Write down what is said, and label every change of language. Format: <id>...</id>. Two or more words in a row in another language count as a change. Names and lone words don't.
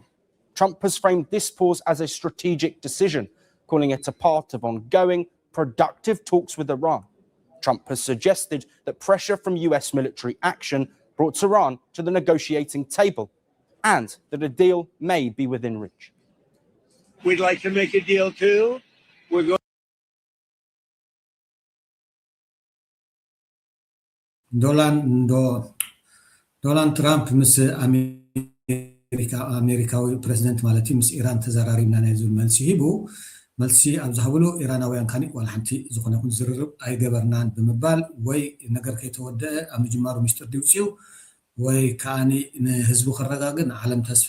<en>Trump has framed this pause as a strategic decision, calling it a part of ongoing, productive talks with Iran. Trump has suggested that pressure from US military action brought Iran to the negotiating table and that a deal may be within reach. We'd like to make a deal too. We're going</en> <ti>ዶናልድ ትራምፕ ምስ ኣሜሪካዊ ፕሬዚደንት ማለት እዩ ምስ ኢራን ተዘራሪብና ናይ ዝብል መልሲ ሂቡ መልሲ ኣብ ዝሃብሉ ኢራናውያን ካኒ ዋላ ሓንቲ ዝኾነ ይኹን ዝርርብ ኣይገበርናን ብምባል ወይ ነገር ከይተወድአ ኣብ ምጅማሩ ሚስጥር ድውፅኡ ወይ ከዓኒ ንህዝቡ ክረጋግን ዓለም ተስፋ</ti>